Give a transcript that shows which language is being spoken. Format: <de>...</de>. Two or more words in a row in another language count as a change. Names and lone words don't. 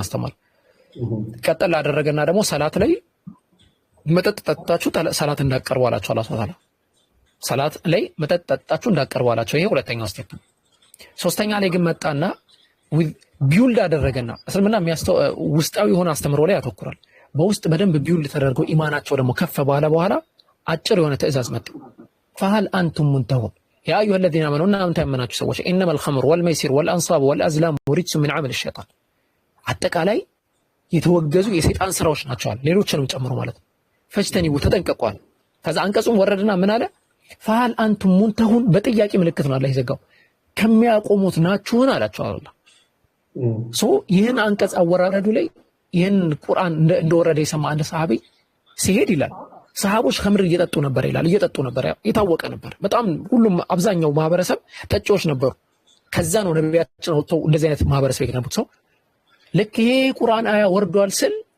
<am>አስተማር። ቀጠል አደረገና ደግሞ ሰላት ላይ መጠጥ ጠጥታችሁ ሰላት እንዳቀርቡ አላቸው። አላህ</am> <ar>سبحانه وتعالى</ar> <am>ሰላት ላይ መጠጥ ጠጥታችሁ እንዳቀርቡ አላቸው። ይሄ ሁለተኛው ስቴፕ። ሶስተኛ ላይ ግን መጣና ቢውልድ አደረገና እስልምና ውስጣዊ የሆነ አስተምሮ ላይ ያተኩራል። በውስጥ በደንብ ቢውልድ ተደርገው ኢማናቸው ደግሞ ከፍ ባለ በኋላ አጭር የሆነ ትእዛዝ መጣ።</am> <ar>فهل انتم منتهون يا ايها الذين امنوا</ar> <am>እናንተ ያመናችሁ ሰዎች</am> <ar>انما الخمر والميسر والانصاب والازلام رجس من عمل الشيطان</ar> <am>አጠቃላይ የተወገዙ የሰይጣን ስራዎች ናቸው አለ። ሌሎችንም ጨምሮ ማለት ነው። ፈጅተኒቡ ተጠንቀቋል። ከዛ አንቀጹም ወረደና ምን አለ?</am> <ar>فهل انتم منتهون</ar> <am>በጥያቄ ምልክት ነው አላህ ይዘጋው። ከሚያቆሙት ናችሁን አላቸው አላህ። ይህን አንቀጽ አወራረዱ ላይ ይህን ቁርአን እንደወረደ የሰማ አንድ ሰሃቢ ሲሄድ ይላል ሰሃቦች ኸምር እየጠጡ ነበር ይላል። እየጠጡ ነበር፣ የታወቀ ነበር። በጣም ሁሉም አብዛኛው ማህበረሰብ ጠጪዎች ነበሩ። ከዛ ነው ነቢያችን ወጥተው እንደዚህ አይነት ማህበረሰብ የገነቡት። ሰው ልክ ይሄ ቁርአን አያ ወርዷል ስል</am>